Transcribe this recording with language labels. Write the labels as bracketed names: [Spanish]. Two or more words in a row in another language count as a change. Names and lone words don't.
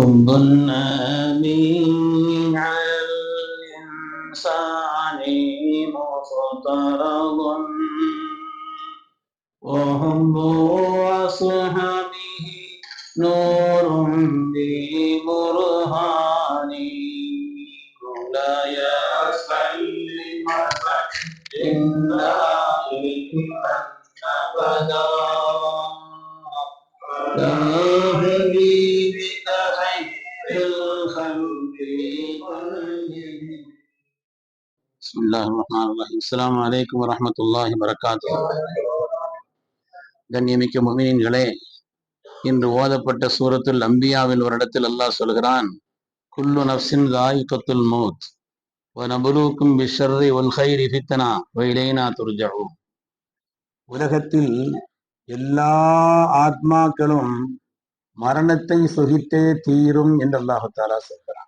[Arabic] حب النبي على الإنسان مفترض وحب أصحابه نور ببرهان مولاي صل وسلم دائما أبدا على حبيبك خير الخلق كلهم. بسم الله الرحمن الرحيم. السلام عليكم ورحمة الله وبركاته. [Tamil] கண்ணியமிக்க முஃமினீன்களே, இன்று ஓதப்பட்ட சூரத்துல் அம்பியாவில் ஒரு இடத்தில் அல்லாஹ் சொல்கிறான், [Arabic] كل نفس ذائقة الموت ونبلوكم بالشر والخير فتنة وإلينا ترجعون. [Tamil] உலகத்தில் எல்லா ஆத்மாக்களும் மரணத்தை சுகித்தே தீரும் என்று அல்லாஹு தஆலா சொல்கிறான்.